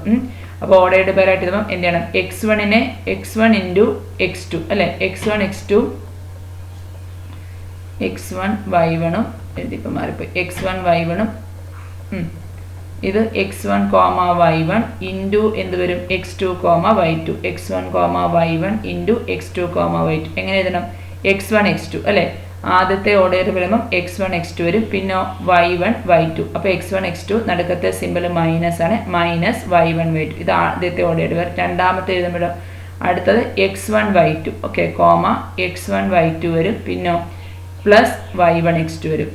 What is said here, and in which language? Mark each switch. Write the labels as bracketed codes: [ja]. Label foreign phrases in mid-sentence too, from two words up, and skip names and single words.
[ml] അപ്പോൾ [en] ordered pairആയിട്ട് [ml] എഴുതുമ്പോൾ എന്ത് ചെയ്യണം? x1നെ x1 ഇൻറ്റു x2 അല്ലേ, x1 x2 x1 y1ഉം എഴുതിപ്പോൾ മാറിപ്പോയി. x1 y1ഉം ഇത് x1 y1 ഇൻറ്റു എന്ത് വരും? x2 y2. x1 y1 ഇൻറ്റു x2 y2. എങ്ങനെ എഴുതണം? x1 x2 അല്ലേ. ആദ്യത്തെ ഓർഡർ വരുമ്പം x1 x2 വരും, പിന്നെ y1 y2. അപ്പോൾ x1 x2 നടുക്കത്തെ [en] simple minus [ml] ആണ്, മൈനസ് y1 y2. ഇത് ആദ്യത്തെ ഓർഡർ വരും. രണ്ടാമത്തെ എഴുതുമ്പോഴോ അടുത്തത് x1 y2 ഓക്കെ x1 y2 വരും, പിന്നെ പ്ലസ് y1 x2 വരും.